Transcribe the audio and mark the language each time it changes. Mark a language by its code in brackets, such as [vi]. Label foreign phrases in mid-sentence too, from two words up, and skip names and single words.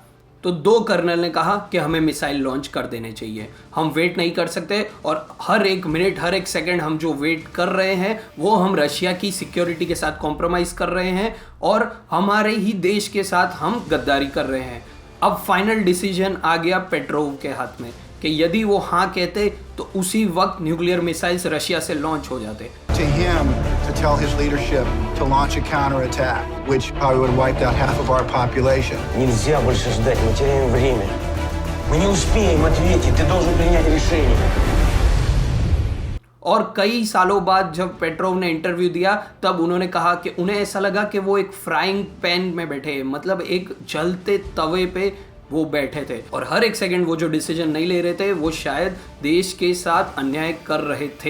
[hi] तो 2 कर्नल ने कहा कि हमें [en] missile launch [hi] कर देने चाहिए, हम वेट नहीं कर सकते और हर एक मिनट, हर एक सेकंड हम जो वेट कर रहे हैं वो हम रशिया की सिक्योरिटी के साथ कॉम्प्रोमाइज़ कर रहे हैं और हमारे ही देश के साथ हम गद्दारी कर रहे हैं। अब [en] final decision [hi] आ गया पेट्रोव के हाथ में कि यदि वो हाँ कहते तो उसी वक्त [en] nuclear missiles [hi] रशिया से लॉन्च हो जाते। [en] To him to tell his leadership to launch a counterattack, which probably would have wiped out half of our population. [ru] Нельзя больше ждать, мы теряем время. Мы не успеем ответить, ты должен принять решение. [hi] और कई सालों बाद जब पेट्रोव ने इंटरव्यू दिया, तब उन्होंने कहा कि उन्हें ऐसा लगा कि वो एक [en] frying pan [hi] में बैठे हैं, मतलब एक जलते तवे पे वो बैठे थे और हर एक सेकंड वो जो डिसीजन नहीं ले रहे थे वो शायद देश के साथ अन्याय कर रहे थे।